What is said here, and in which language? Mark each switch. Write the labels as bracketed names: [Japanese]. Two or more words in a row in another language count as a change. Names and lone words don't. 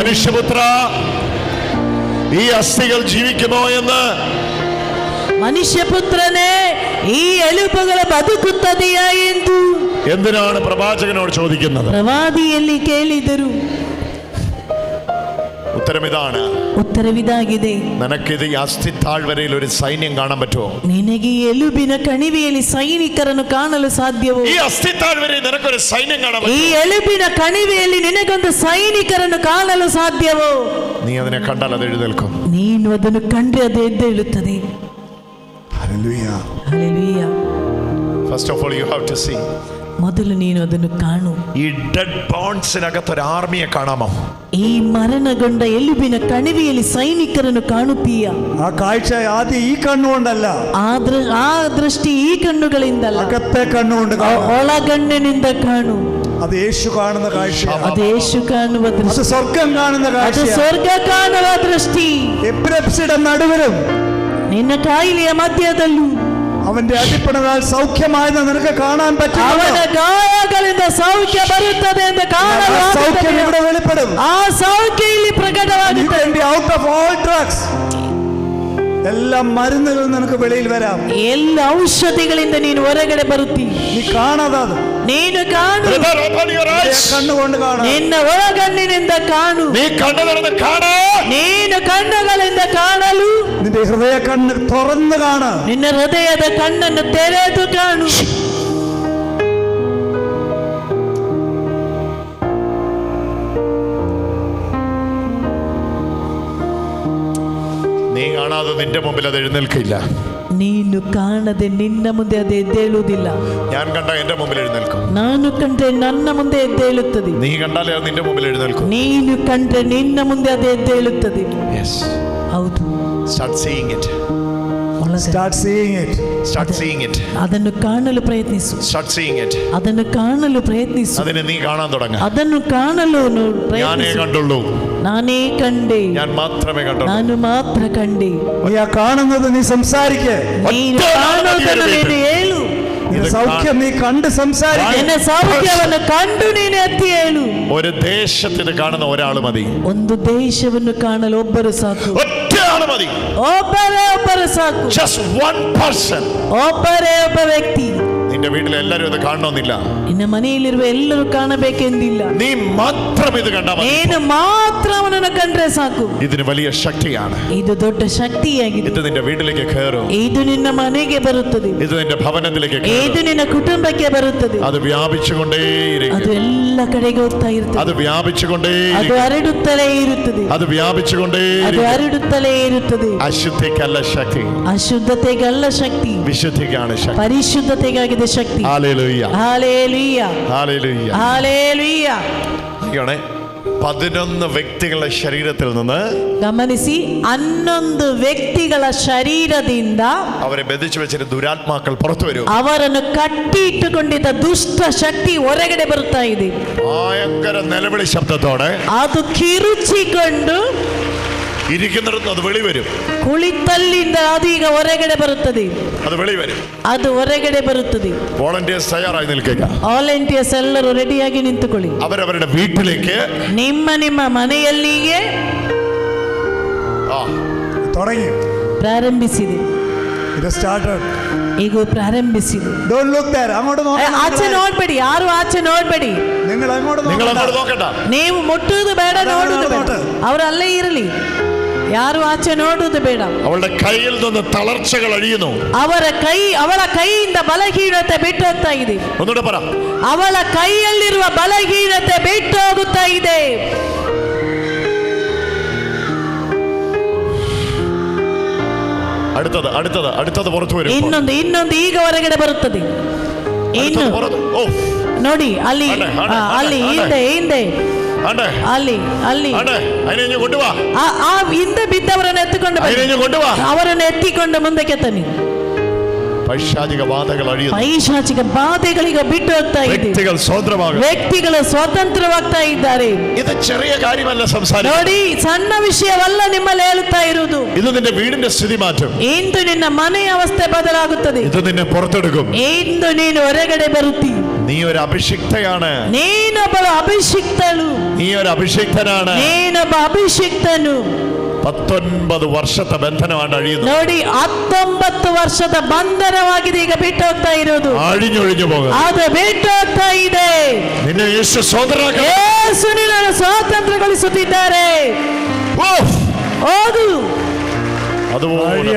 [Malayalam] മനുഷ്യപുത്ര, ഈ അസ്ഥികൾ ജീവിക്കുമോ എന്ന്. [Kannada] ಮನುಷ್ಯಪುತ್ರನೇ, ಈ ಎಲುಬುಗಳು ಬದುಕುತ್ತದೆಯಾ ಎಂದು [Malayalam] എന്തിനാണ് പ്രവാചകനോട് ചോദിക്കുന്നത്? [Kannada] ಪ್ರವಾದಿಯಲ್ಲಿ ಕೇಳಿದರು. [Malayalam] ഉത്തരമിതാണ്. [Kannada] ಉತ್ತರವಿದಾಗಿದೆ. [Malayalam] നിനക്കിത് ഈ അസ്ഥി താഴ്വരയിൽ ഒരു സൈന്യം കാണാൻ പറ്റുമോ? [Kannada] ನಿನಗೆ ಈ ಎಲುಬಿನ ಕಣಿವೆಯಲ್ಲಿ ಸೈನಿಕರನ್ನು ಕಾಣಲು ಸಾಧ್ಯವೋ? [Malayalam] ഈ അസ്ഥി താഴ്വരയിൽ നിനക്കൊരു സൈന്യം കാണാൻ [Kannada] ಈ [Malayalam] പറ്റുമോ? [Kannada] ಎಲುಬಿನ ಕಣಿವೆಯಲ್ಲಿ ನಿನಗೊಂದು ಸೈನಿಕರನ್ನು ಕಾಣಲು ಸಾಧ್ಯವೋ? [Malayalam] നീ അതിനെ കണ്ടാൽ അത് എഴുന്നേൽക്കും. [Kannada] ನೀನು ಅದನ್ನು ಕಂಡ್ರೆ ಅದು ಎದ್ದೇಳುತ್ತದೆ. [English] Hallelujah. Hallelujah. First of all, you have to see. [Kannada] ಮೊದಲು ನೀನು ಅದನ್ನು ಕಾಣು. [Malayalam] ഈ ഡെഡ് ബോൺസിനകത്ത് ഒരു ആർമിയെ കാണാമോ? [Kannada] ಈ ಮರಣಗೊಂಡ ಎಲುಬಿನ ಕಣಿವೆಯಲ್ಲಿ ಸೈನಿಕರನ್ನು ಕಾಣುತ್ತೀಯ? [Malayalam] ആ കാഴ്ച ആദ്യം ഈ കണ്ണുകൊണ്ടല്ല, [Kannada] ಆ ದೃಷ್ಟಿ ಈ ಕಣ್ಣುಗಳಿಂದಲ್ಲ, [Malayalam] അകത്തെ കണ്ണുകൊണ്ട് [Kannada] ಒಳಗಣ್ಣಿನಿಂದ ಕಾಣು. [Malayalam] അത് യേശു കാണുന്ന കാഴ്ചയാണ്. [Kannada] ಅದು ಯೇಸು ಕಾಣುವ ದೃಷ್ಟಿ. [Malayalam] അത് സ്വർഗം കാണുന്ന കാഴ്ച. [Kannada] ಅದು ಸ್ವರ್ಗ ಕಾಣುವ ದೃಷ್ಟಿ. [Malayalam] എബ്രപ്സിയുടെ നടുവിലും [Kannada] ನಿನ್ನ ಕಾಯಿಲೆಯ ಮಧ್ಯದಲ್ಲೂ [Malayalam] അവന്റെ അടിപ്പിണരാൽ സൗഖ്യമായെന്ന് നിനക്ക് കാണാൻ പറ്റും. [Kannada] ಅವನ ಗಾಯಗಳಿಂದ ಸೌಖ್ಯ ಬರುತ್ತದೆ ಎಂದು ಕಾಣಲಾಗುತ್ತದೆ. [Malayalam] സൗഖ്യം ഇവിടെ വെളിപ്പെടും. [Kannada] ಆ ಸೌಖ್ಯ ಇಲ್ಲಿ ಪ್ರಕಟವಾಗುತ್ತದೆ. [English] out of all drugs, [Malayalam] എല്ലാ മരുന്നുകളും നിനക്ക് വെളിയിൽ വരാം. [Kannada] ಎಲ್ಲ ಔಷಧಿಗಳಿಂದ ನೀನು ಹೊರಗಡೆ ಬರುತ್ತಿ. [Malayalam] നീ കാണാതെ [Kannada] ನೀನು ಕಾಣು. [Malayalam] കണ്ണുകൊണ്ട് കാണാം. [Kannada] ನಿನ್ನ ಒಳಗಣ್ಣಿನಿಂದ ಕಾಣು. [Malayalam] നീ കണ്ണു തുറന്ന് കാണൂ. [Kannada] ನೀನು ಕಣ್ಣುಗಳಿಂದ ಕಾಣಲು [Malayalam] നിന്റെ ഹൃദയ കണ്ണ് തുറന്ന് കാണാം. [Kannada] ನಿನ್ನ ಹೃದಯದ ಕಣ್ಣನ್ನು ತೆರೆದು ಕಾಣು. [Malayalam] നീ കാണാതെ നിന്റെ മുമ്പിൽ അത് എഴുന്നേൽക്കില്ല. [Kannada] ನೀನು ಕಾಣದೆ ನಿನ್ನ ಮುಂದೆ ಅದು ಎದ್ದೇಳುವುದಿಲ್ಲ. [Malayalam] ഞാൻ കണ്ട എന്റെ മുമ്പിൽ എഴുന്നേൽക്കും. [Kannada] ನಾನು ಕಂಡ್ರೆ ನನ್ನ ಮುಂದೆ ಎದ್ದೇಳುತ್ತದೆ. [Malayalam] നീ കണ്ടാലേ അത് നിന്റെ മുമ്പിൽ എഴുന്നേൽക്കും. [Kannada] ನೀನು ಕಂಡ್ರೆ ನಿನ್ನ ಮುಂದೆ ಅದು ಎದ್ದೇಳುತ್ತದೆ. [English] Yes. [Kannada] ಹೌದು. [English] Start seeing it. Start seeing it. Start seeing it. [Kannada] ಅದನ್ನು ಕಾಣಲು ಪ್ರಯತ್ನಿಸು. [English] Start seeing it. [Kannada] ಅದನ್ನು ಕಾಣಲು ಪ್ರಯತ್ನಿಸು. [Malayalam] അതിനെ നീ കാണാൻ തുടങ്ങ. [Kannada] ಅದನ್ನು ಕಾಣಲು [Malayalam] ഞാനേ കണ്ടുള്ളൂ. [Kannada] ನಾನೇ ಕಂಡೆ. [Malayalam] ഞാൻ മാത്രമേ കണ്ടുള്ളൂ. [Kannada] ನಾನು ಮಾತ್ರ ಕಂಡೆ. [Malayalam] നീ ആ കാണുന്നത് നീ സംസാരിക്കേ. [Kannada] ನೀನು ಕಾಣುವುದನ್ನು ನೀನು ಹೇಳು. [Malayalam] സൗഖ്യം നീ കണ്ട് സംസാരിക്കേ. [Kannada] ನಿನ್ನ ಸೌಖ್ಯವನ್ನು ಕಂಡು ನೀನು ಎತ್ತಿ ಹೇಳು. [Malayalam] ഒരു ദേശത്തിന് കാണുന്ന ഒരാൾ മതി. [Kannada] ಒಂದು ದೇಶವನ್ನು ಕಾಣಲು ಒಬ್ಬರು ಸಾಕು. [Malayalam] ഒറ്റയാൾ മതി. [Kannada] ಒಬ್ಬರು ಸಾಕು. [English] Just one person. [Kannada] ಒಬ್ಬರೇ ಒಬ್ಬ ವ್ಯಕ್ತಿ. [Malayalam] നിന്റെ വീട്ടിൽ എല്ലാവരും ഇത് കാണണമെന്നില്ല. [Kannada] ನಿನ್ನ ಮನೆಯಲ್ಲಿರುವ ಎಲ್ಲರೂ ಕಾಣಬೇಕೆಂದಿಲ್ಲ. [Malayalam] നീ മാത്രം ഇത് കണ്ടാൽ മതി. [Kannada] ನೀನು ಮಾತ್ರ ಅವನನ್ನು ಕಂಡ್ರೆ ಸಾಕು. [Malayalam] ഇതിന് വലിയ ശക്തിയാണ്. [Kannada] ಇದು ದೊಡ್ಡ ಶಕ್ತಿಯಾಗಿದೆ. [Malayalam] ഇത് നിന്റെ വീട്ടിലേക്ക് കയറും. [Kannada] ಇದು ನಿನ್ನ ಮನೆಗೆ ಬರುತ್ತದೆ. [Malayalam] ഇത് നിന്റെ ഭവനത്തിലേക്ക് [Kannada] ಇದು ನಿನ್ನ ಕುಟುಂಬಕ್ಕೆ ಬರುತ್ತದೆ. [Malayalam] അത് വ്യാപിച്ചുകൊണ്ടേയിരിക്കും. [Kannada] ಅದು ಎಲ್ಲ ಕಡೆಗೆ ಹೋಗ್ತಾ ಇರುತ್ತದೆ. [Malayalam] അത് വ്യാപിച്ചുകൊണ്ടേയിരിക്കും. [Kannada] ಅದು ಹರಡುತ್ತಲೇ ಇರುತ್ತದೆ. [Malayalam] അത് വ്യാപിച്ചുകൊണ്ടേയിരിക്കും. [Kannada] ಅದು ಹರಡುತ್ತಲೇ ಇರುತ್ತದೆ. [Malayalam] അശുദ്ധിക്കല്ല ശക്തി, [Kannada] ಅಶುದ್ಧತೆಗಲ್ಲ ಶಕ್ತಿ, [Malayalam] വിശുദ്ധിക്കാണ് ശക്തി. [Kannada] ಪರಿಶುದ್ಧತೆಗಾಗಿದೆ ಶಕ್ತಿ. [Malayalam] ഹല്ലേലൂയ, ഹല്ലേലൂയ, ഹല്ലേലൂയ, ഹല്ലേലൂയ. 11 വ്യക്തികളുടെ ശരീരത്തിൽ നിന്ന് [Kannada] ಗಮನಿಸಿ, 11 ವ್ಯಕ್ತಿಗಳ ಶರೀರದಿಂದ [Malayalam] അവരെ ബന്ധിച്ചു വെച്ചിട്ട് ദുരാത്മാക്കൾ പുറത്തു വരും. [Kannada] ಅವರನ್ನು ಕಟ್ಟಿಟ್ಟುಕೊಂಡಿದ್ದ ದುಷ್ಟ ಶಕ್ತಿ ಹೊರಗಡೆ ಬರುತ್ತಾ ಇದೆ. [Malayalam] ഭയങ്കര നിലവിളി ശബ്ദത്തോടെ [Kannada] ಅದು ಕಿರುಚಿಕೊಂಡು [Malayalam] ഇരിക്കുന്നിടത്ത് അത് വെളി വരും. [Kannada] ಕುಳಿತಲ್ಲಿಂದ ಅದು ಈಗ ಹೊರಗಡೆ ಬರುತ್ತದೆ. [Malayalam] അത് വെളി വരും. [Kannada] ಅದು ಹೊರಗಡೆ ಬರುತ್ತದೆ. [Malayalam] വോളണ്ടിയേഴ്സ് തയ്യാറായി നിൽക്കുക. [Kannada] ವಾಲಂಟಿಯರ್ಸ್ ಎಲ್ಲರೂ ರೆಡಿಯಾಗಿ ನಿಂತುಕೊಳ್ಳಿ. [Malayalam] അവരവരുടെ വീട്ടിലേക്ക് [Kannada] ನಿಮ್ಮ ಮನೆಯಲ್ಲಿಗೆ [Malayalam] തുടങ്ങി. [Kannada] ಪ್ರಾರಂಭಿಸಿದೆ. [English] It has started. [Kannada] ಈಗ ಪ್ರಾರಂಭಿಸಿದೆ. [English] Don't look there. [Malayalam] അങ്ങോട്ട് നോക്കണ്ട. [Kannada] ಆಚೆ ನೋಡ್ಬೇಡಿ, ಯಾರು ಆಚೆ ನೋಡ್ಬೇಡಿ. [Malayalam] നിങ്ങൾ അങ്ങോട്ട് നോക്കണ്ട. [Kannada] ನೀವು ಮುಟ್ಟುವುದು ಬೇಡ, ನೋಡುವುದು ಬೇಡ. ಅವರು ಅಲ್ಲೇ ಇರಲಿ, ಯಾರು ಆಚೆ ನೋಡುವುದು ಬೇಡ. [Malayalam] അവളുടെ കയ്യിൽ നിന്ന് തളർച്ചകൾ അഴിയുന്നു. [Kannada] ಅವಳ ಕೈಯಿಂದ ಬಲಹೀನತೆ ಬಿಟ್ಟು ಹೋಗ್ತಾ ಇದೆ. [Malayalam] ഒന്നുകൂടെ പറ. [Kannada] ಅವಳ ಕೈಯಲ್ಲಿರುವ ಬಲಹೀನತೆ ಬಿಟ್ಟು ಹೋಗುತ್ತಾ ಇದೆ. [Malayalam] അടുത്തത് പുറത്തു വരും. [Kannada] ಇನ್ನೊಂದು ಈಗ ಹೊರಗಡೆ ಬರುತ್ತದೆ. ಇನ್ನು ನೋಡಿ, ಅಲ್ಲಿ ಹಿಂದೆ ಅಲ್ಲಿ ಆ ಹಿಂದೆ ಬಿದ್ದವರನ್ನು ಎತ್ತಿಕೊಂಡು ಅವರನ್ನು ಎತ್ತಿಕೊಂಡು ಮುಂದಕ್ಕೆ ತನ್ನಿ. [Malayalam] പൈശാചിക ബാധകൾ അഴിയുന്നു. [Kannada] ಪೈಶಾಚಿಕ ಬಾಧೆಗಳಿಗೆ ಬಿಟ್ಟು ಹೋಗ್ತಾ ಇದೆ. ವ್ಯಕ್ತಿಗಳು ಸ್ವತಂತ್ರವಾಗ್ತಾ ಇದ್ದಾರೆ. [Malayalam] ഇത് ചെറിയ കാര്യമല്ല സംസാരിക്കുന്നത്. [Kannada] ನೋಡಿ, ಸಣ್ಣ ವಿಷಯವಲ್ಲ ನಿಮ್ಮಲ್ಲಿ ಹೇಳುತ್ತಾ ಇರುವುದು. [Malayalam] ഇത് നിന്റെ വീടിന്റെ സ്ഥിതി മാറ്റും. [Kannada] ಇಂದು ನಿನ್ನ ಮನೆಯ ಅವಸ್ಥೆ ಬದಲಾಗುತ್ತದೆ. [Malayalam] ഇത് നിന്നെ പുറത്തെടുക്കും. [Kannada] ಇಂದು ನೀನು ಹೊರಗಡೆ ಬರುತ್ತಿ. [Malayalam] നീ ഒരു അഭിഷിക്തയാണ്. [Kannada] ನೀನೊಬ್ಬಳು ಅಭಿಷಿಕ್ತಳು. [Malayalam] നീ ഒരു അഭിഷിക്തനാണ്. [Kannada] ನೀನೊಬ್ಬ ಅಭಿಷಿಕ್ತನು. [Malayalam] 19 വർഷത്തെ ബന്ധനമാണ് അഴിയുന്നത്. [Kannada] ನೋಡಿ 19 ವರ್ಷದ ಬಂಧನವಾಗಿದೆ ಈಗ ಬಿಟ್ಟು ಹೋಗ್ತಾ ಇರೋದು. [Malayalam] അഴിഞ്ഞൊഴിഞ്ഞു പോകും. [Kannada] ಅದು ಬಿಟ್ಟು ಹೋಗ್ತಾ ಇದೆ. [Malayalam] നിന്നെ യേശു സ്വതന്ത്രനാക്കി. [Kannada] ಯೇಸು ನಿನ್ನನ್ನು ಸ್ವಾತಂತ್ರ್ಯಗೊಳಿಸುತ್ತಿದ್ದಾರೆ. ಹೋಗು. [Malayalam] അതുപോലെ